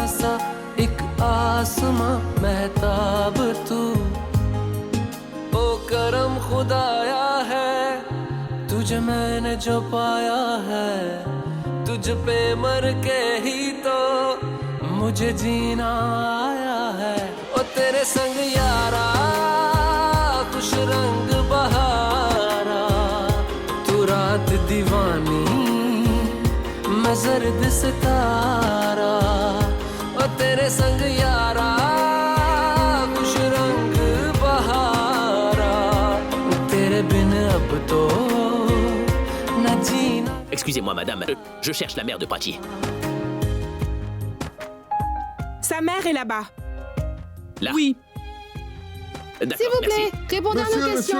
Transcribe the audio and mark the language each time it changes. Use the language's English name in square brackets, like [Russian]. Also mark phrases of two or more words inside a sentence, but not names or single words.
[Hindi] सा एक आसमां महताब तू ओ करम खुदाया है तुझे मैंने जो पाया है तुझ पे मर के ही तो मुझे जीना आया है ओ तेरे संग यारा खुश रंग बहारा तू रात दीवानी मैं जर्द सितारा ओ तेरे संग यारा खुश रंग बहारा तेरे बिन अब तो [French] Excusez-moi, madame, je cherche la mère de Prachi. Sa mère est là-bas. Là? Oui. D'accord, S'il vous plaît, merci. répondez à nos questions.